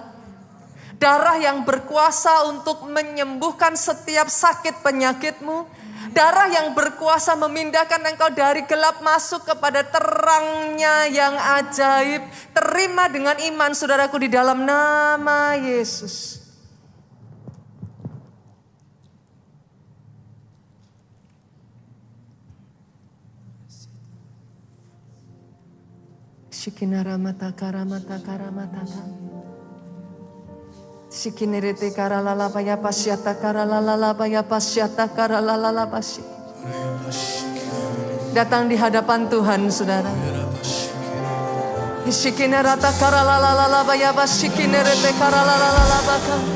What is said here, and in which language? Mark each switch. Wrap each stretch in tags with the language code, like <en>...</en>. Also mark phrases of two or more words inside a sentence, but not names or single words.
<id>Darah yang berkuasa untuk menyembuhkan setiap sakit penyakitmu. Darah yang berkuasa memindahkan engkau dari gelap masuk kepada terangnya yang ajaib. Terima dengan iman saudaraku di dalam nama Yesus. Shikinara mata karamata karamataka. Sikinerete karalala paya pasyata karalala paya pasyata karalala pasy. Datang di hadapan Tuhan saudara. Sikinerata karalala paya pasyikinerete karalala baka.</id>